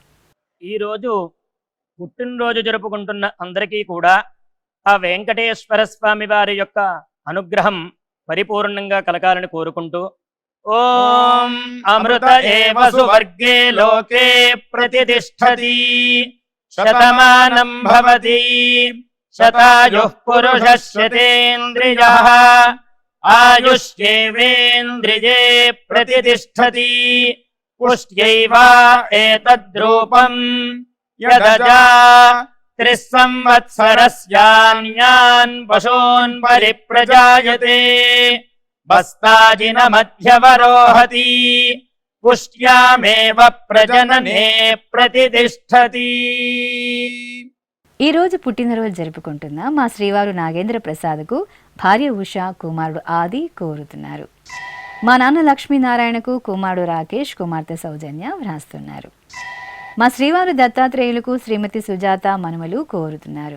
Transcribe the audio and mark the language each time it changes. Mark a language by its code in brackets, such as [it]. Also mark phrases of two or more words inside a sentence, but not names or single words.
[te] ఈరోజు పుట్టినరోజు జరుపుకుంటున్న అందరికీ కూడా ఆ వెంకటేశ్వర స్వామి వారి యొక్క అనుగ్రహం పరిపూర్ణంగా కలగాలని కోరుకుంటూ [sa] ॐ अमृत एव सुवर्गे लोके प्रतिष्ठति शतमानं भवति शतायुः पुरुषः शतेन्द्रियः आयुष्येवेन्द्रिये प्रतिष्ठति पुष्ट्यैव एतद्रूपम् यदजा 3 संवत्सरस्यान्यान् पशून् परिप्रजायते बस्ताजिनमध्यवरोहति पुष्ट्यामेव प्रजनने प्रतिष्ठति। [te] ఈ రోజు పుట్టినరోజు జరుపుకుంటున్న మా శ్రీవారు నాగేంద్ర ప్రసాద్కు భార్య ఉష, కుమారుడు ఆది కోరుతున్నారు. మా నాన్న లక్ష్మీనారాయణకు కుమారుడు రాకేష్, కుమార్తె సౌజన్య వ్రాస్తున్నారు. మా శ్రీవారు దత్తాత్రేయులకు శ్రీమతి సుజాత మనుమలు కోరుతున్నారు.